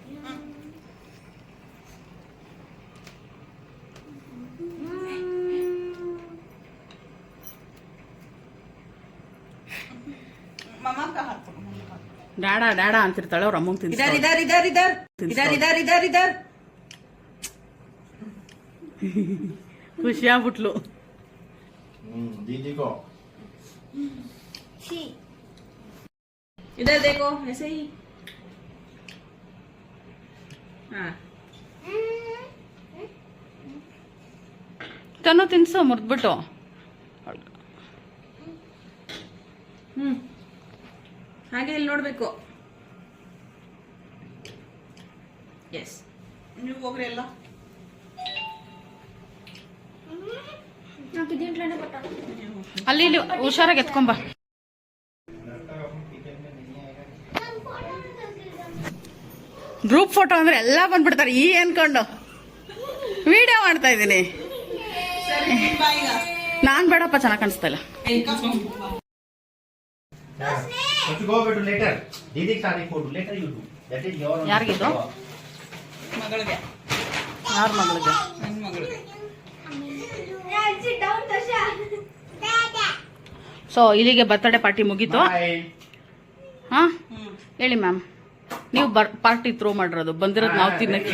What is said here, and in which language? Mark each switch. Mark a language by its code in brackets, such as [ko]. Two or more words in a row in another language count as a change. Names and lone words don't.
[kn] ಡಾಡಾ ಡಾಡಾ ಅಂತಿರ್ತಾಳೆ, ಅವ್ರ ಅಮ್ಮಂಗೆ ತಿನ್ಸ. [hi] इधर इधर इधर इधर इधर इधर इधर इधर. [kn] ಖುಷಿ ಆಗ್ಬಿಟ್ಲು. [hi] दीदी को इधर देखो ऐसे ही. हाँ [kn] ತನು ತಿನ್ಸು ಮುರ್ದ್ಬಿಟ್ಟು. ಹಾಗೆ ಇಲ್ಲಿ ನೋಡ್ಬೇಕು. ಎಸ್, ನೀವು ಹೋಗ್ರಿ ಎಲ್ಲ. ಅಲ್ಲಿ ಇಲ್ಲಿ ಹುಷಾರಾಗಿ ಎತ್ಕೊಂಬ. [en] group photo [kn] ಅಂದ್ರೆ ಎಲ್ಲ ಬಂದ್ಬಿಡ್ತಾರೆ ಈ ಅನ್ಕೊಂಡು ವಿಡಿಯೋ ಮಾಡ್ತಾ ಇದ್ದೀನಿ. ನಾನ್ ಬೇಡಪ್ಪ, ಚೆನ್ನಾಗಿ ಕಾಣಿಸ್ತಾ ಇಲ್ಲ. [en] go to later. [hi] दीदी का [en] photo later you do. That is your. [kn] ಯಾರಿಗಿದು? ಮಗಳಿಗೆ. ಯಾರ ಮಗಳಿಗೆ? ನನ್ನ ಮಗಳಿಗೆ. ಸೊ ಇಲ್ಲಿಗೆ [en] birthday party [kn] ಮುಗೀತು. ಹಾ ಹೇಳಿ ಮ್ಯಾಮ್, ನೀವು [en] party throw [kn] ಮಾಡಿರೋದು, ಬಂದಿರೋದು ನಾವು ತಿನ್ನಕ್ಕೆ.